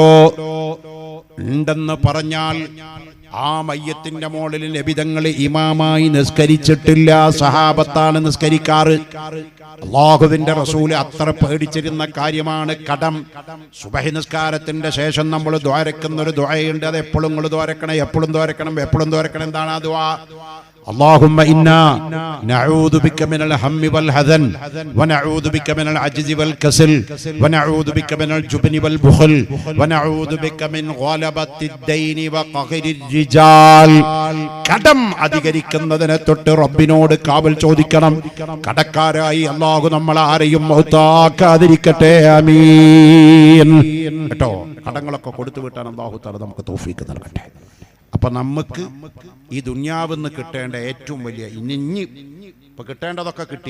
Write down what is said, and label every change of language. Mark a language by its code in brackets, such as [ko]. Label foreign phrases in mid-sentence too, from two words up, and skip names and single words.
[ml] ഉണ്ടെന്ന് പറഞ്ഞാൽ ആ മയ്യത്തിന്റെ മോളിൽ നബി തങ്ങൾ ഇമാമായി നിസ്കരിച്ചിട്ടില്ല, സഹാബത്താണ് നിസ്കരിക്കാറ്. അല്ലാഹുവിന്റെ റസൂൽ അത്ര പേടിച്ചിരുന്ന കാര്യമാണ് കടം. സുബഹി നിസ്കാരത്തിന്റെ ശേഷം നമ്മൾ ദ്വാരക്കുന്ന ഒരു ദുആയുണ്ട്. അത് എപ്പോഴും നിങ്ങൾ ദ്വാരക്കണം, എപ്പോഴും ദ്വാരക്കണം, എപ്പോഴും ദ്വാരക്കണം. എന്താണ് ആ ദുആ? [ar] اللهم إنا نعوذ بك من الهم والحزن ونعوذ بك من العجز والكسل ونعوذ بك من الجبن والبخل ونعوذ بك من غلبة الدين وقهر الرجال. [ml] കടം അധികരിക്കുന്നതിനെ തൊട്ട് റബ്ബിനോട് കാവൽ ചോദിക്കണം. കടക്കാരായി അല്ലാഹു നമ്മളെ ആരെയും മൗത്താക്കാതിരിക്കട്ടെ. ആമീൻ. കേട്ടോ, കടങ്ങളൊക്കെ കൊടുത്തു വിട്ടാൻ [ar] الله تعالى [ml] നമുക്ക് തൗഫീഖ് നൽകട്ടെ. അപ്പൊ നമുക്ക് ഈ ദുനിയാവിന്ന് കിട്ടേണ്ട ഏറ്റവും വലിയ ഇനി ഇപ്പൊ കിട്ടേണ്ടതൊക്കെ കിട്ടി.